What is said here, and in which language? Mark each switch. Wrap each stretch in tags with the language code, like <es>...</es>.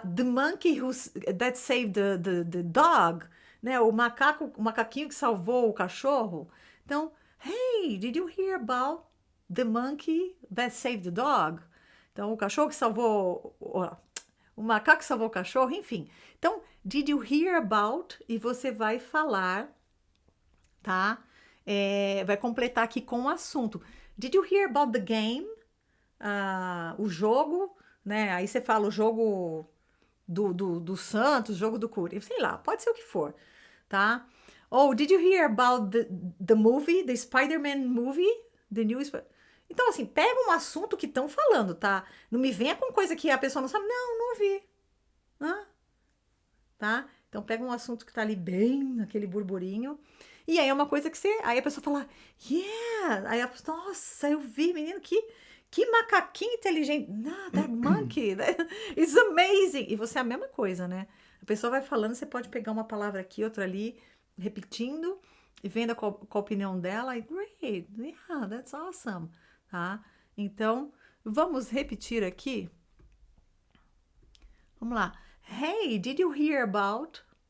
<en>The monkey that saved the dog, né?</en> <pt>O macaquinho que salvou o cachorro. Então,</pt> <en>hey, did you hear about the monkey that saved the dog?</en> <pt>Então, o cachorro que salvou, o macaco que salvou o cachorro, enfim.</pt> <en>Então, did you hear about?</en> <pt>E você vai falar, tá? Vai completar aqui com o assunto.</pt> <en>Did you hear about the game?</en> <pt>O jogo, né? Aí você fala o jogo do Santos, jogo do Corinthians, sei lá, pode ser o que for, tá?</pt> <en>Ou did you hear about the movie, the Spider-Man movie? The new</en> <pt>Então, assim, pega um assunto que estão falando, tá? Não me venha com coisa que a pessoa não sabe. Não ouvi. Tá? Então, pega um assunto que tá ali bem naquele burburinho. E aí é uma coisa que você... Aí a pessoa fala, yeah! Aí a pessoa, nossa, eu vi, menino, que macaquinho inteligente.</pt> <en>That monkey, it's amazing.</en> <pt>E você é a mesma coisa, né? A pessoa vai falando, você pode pegar uma palavra aqui, outra ali, repetindo, e vendo qual a opinião dela. E</pt> <en>great, yeah, that's awesome.</en> <pt>Tá? Então, vamos repetir aqui. Vamos lá.</pt> <en>Hey, did you hear about?</en>